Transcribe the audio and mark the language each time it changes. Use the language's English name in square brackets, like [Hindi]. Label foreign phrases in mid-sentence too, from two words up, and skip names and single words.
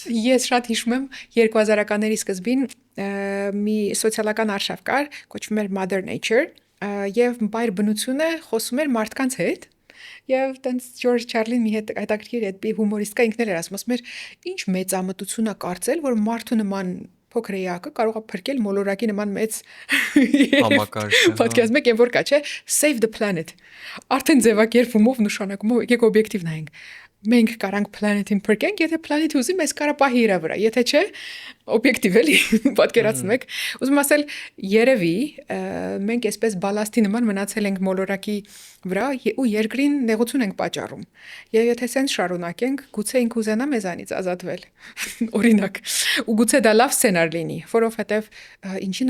[Armenian] Ես շատ հիշում եմ 2000-ականների սկզբին մի սոցիալական արշավ կար, կոչվում էր Mother Nature, եւ բայր բնությունը խոսում էր մարդկանց հետ։ Եվ տենց Ջորջ Չարլին մի հետ հետաքրքիր այդ հումորիստկա ինքն էլ էր ասում էր, ինչ մեծամտություն է կարծել, որ մարդու նման փոքր էակը կարող է փրկել մոլորակի նման մեծ համակարգը։ Պատկերացնում եք, որ կա, չէ, [English] save the planet։ [Armenian] Արդեն ձևակերպումով նշանակումով եկեք օբյեկտիվ նայենք։ Մենք կարանք planet-ին փրկենք, եթե planet-ը ուզի մեզ կարա պահի իր վրա, եթե չէ, օբյեկտիվ էլի պատկերացնում եք։ Ուզում ասել, երևի մենք այսպես բալաստի նման մնացել ենք մոլորակի վրա ու երկրին նեղություն ենք պատճառում։ Եվ եթե սենց շարունակենք, գուցե ինք ուզենա մեզանից ազատվել։ Օրինակ, ու գուցե դա լավ սցենար լինի, որովհետև ինչին